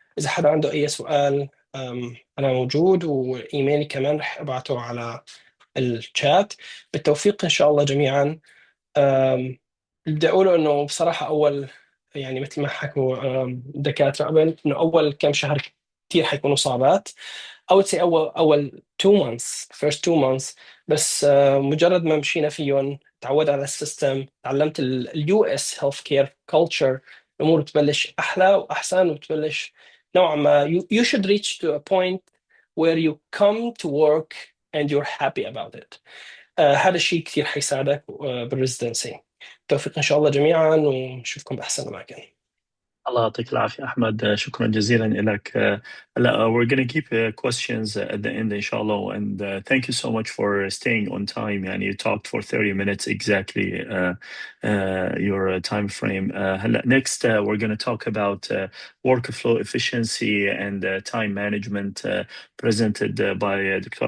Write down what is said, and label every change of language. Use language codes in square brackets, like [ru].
[ar] إذا حدا عنده أي سؤال أنا موجود، وإيميلي كمان رح أبعته على الشات. بالتوفيق إن شاء الله جميعا. بدي أقوله إنه بصراحة أول يعني مثل ما حكوا دكاترة قبل إنه أول كم شهر كتير حيكونوا صعبات. [en] I would say [ar] أول 2 months [en] first 2 months، [ar] بس مجرد ما مشينا فيهم تعود على السيستم، تعلمت اليو اس هيلث كير كلتشر، الأمور بتبلش أحلى وأحسن، وبتبلش نوعا ما [en] you should reach to a point where you come to work and you're happy about it. [ar] هذا الشيء كثير حيساعدك بالريزدنسي. توفيق إن شاء الله جميعا، ونشوفكم بأحسن أماكن. الله يعطيك العافية أحمد، شكرا جزيلا لك. [en] we're going to keep questions at the end inshallah, and thank you so much for staying on time. يعني you talked for 30 minutes exactly your time frame. Next we're going to talk about workflow efficiency and time management presented by Dr.